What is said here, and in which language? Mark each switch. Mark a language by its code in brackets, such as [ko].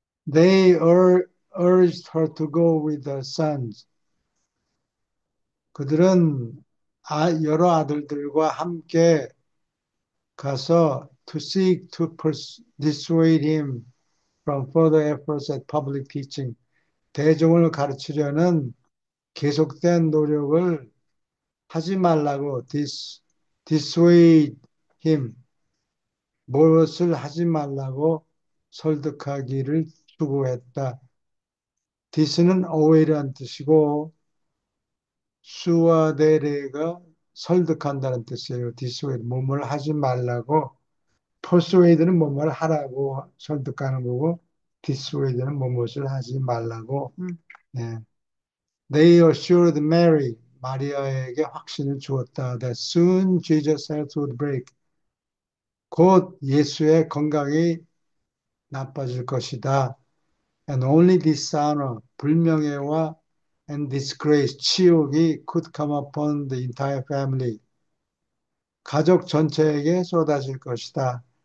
[en] They urged her to go with their sons. [ko] 그들은 여러 아들들과 함께 가서 [en] to seek to dissuade him from further efforts at public teaching. [ko] 대중을 가르치려는 계속된 노력을 하지 말라고 [en] dissuade him. [ko] 무엇을 하지 말라고 설득하기를 추구했다. dis는 away라는 뜻이고 수아데레가 설득한다는 뜻이에요. dissuade, 뭐뭘 하지 말라고. persuade는 뭐뭘 하라고 설득하는 거고 dissuade는 뭐뭇을 하지 말라고. 네. [en] They assured Mary, [ko] 마리아에게 확신을 주었다. [en] That soon Jesus' health would break. [ko] 곧 예수의 건강이 나빠질 것이다. [en] And only dishonor, [ko] 불명예와 [en] and disgrace, [ko] 치욕이 [en] could come upon the entire family. [ko] 가족 전체에게 쏟아질 것이다.